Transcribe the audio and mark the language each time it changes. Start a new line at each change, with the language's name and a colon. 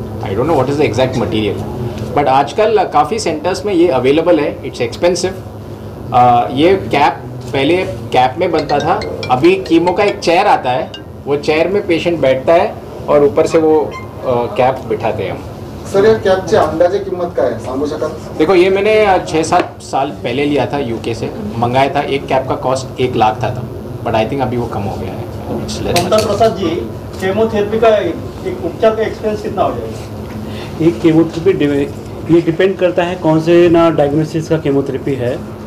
English: I don't know what is the exact material, but
Hindi: आजकल काफ़ी centres में ये अवेलेबल है.
English: It's expensive.
Hindi: ये कैप पहले कैप में बनता था, अभी कीमो का एक चेयर आता है, वो चेयर में पेशेंट बैठता है और ऊपर से वो कैप बिठाते हैं हम.
Marathi: सर या कॅपची अंदाजे किंमत काय आहे सांगू शकाल?
Hindi: देखो ये मैंने 6-7 साल पहले लिया था, यूके से मंगाया था. एक कैप का कॉस्ट 1 लाख था तब,
English: but I think
Hindi: अभी वो कम हो गया है. ममता प्रसाद जी, केमोथेरेपी का एक उपचार का एक्सपेंस कितना हो जाएगा? एक केमोथेरेपी ये डिपेंड करता है कौन से ना डायग्नोसिस का केमोथेरेपी है.